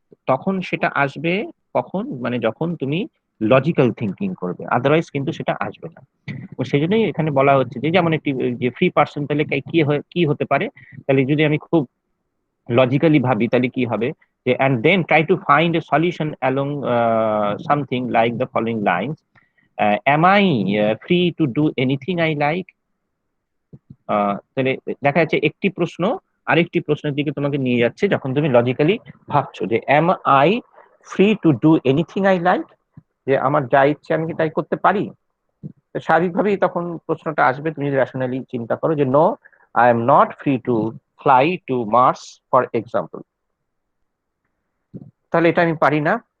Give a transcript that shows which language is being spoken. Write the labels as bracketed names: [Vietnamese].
[Bangla] তখন সেটা আসবে কখন, মানে যখন তুমি লজিক্যাল থিঙ্কিং করবে, আদারওয়াইজ কিন্তু সেটা আসবে না। তো সেই জন্যই এখানে বলা হচ্ছে যে যেমন একটি যে ফ্রি পার্সন তাহলে কি হতে পারে, তাহলে যদি আমি খুব লজিক্যালি ভাবি তাহলে কি হবে, যে [English] and then try to find a solution along something like the following lines. Am I free to do anything I like? [Bangla] তাহলে দেখা যাচ্ছে একটি প্রশ্ন আরেকটি প্রশ্নের দিকে তোমাকে নিয়ে যাচ্ছে যখন তুমি লজিক্যালি ভাবছো যে [English] am I free to do anything I like, [Bangla] যে আমার যা ইচ্ছে আমি কি তাই করতে পারি। তো স্বাভাবিকভাবেই তখন প্রশ্নটা আসবে, তুমি যদি রেশনালি চিন্তা করো যে [English] no, I am not free to fly to Mars for example, [Bangla] তাহলে এটা আমি পারি না।